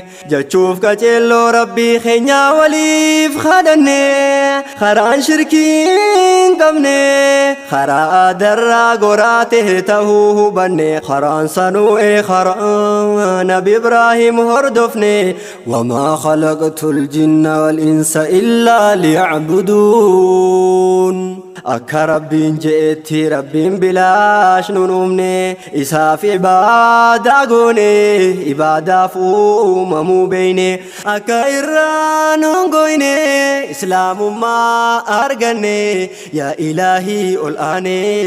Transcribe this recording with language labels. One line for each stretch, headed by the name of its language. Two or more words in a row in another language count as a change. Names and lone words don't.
Oromo: Jechuuf qajeelloo Rabbii keenya waliif kadhanne. Karaan shirkii hin qabne. Karaa adarraa goraa ta'e ta'uu hubanne. Karaan sanuu ee karaa Nabi Ibraahim hordofne.
Arabic: وما خلقت الجن والإنس إلا ليعبدون.
Oromo: Akka Rabbiin je'etti Rabbiin bilaash nun uumne. Isaaf ibaadaa goone, ibaadaaf uumamuu beeyne. Akka irraa nun goyne, Islaamummaa arganne, yaa Ilaahii ol aane.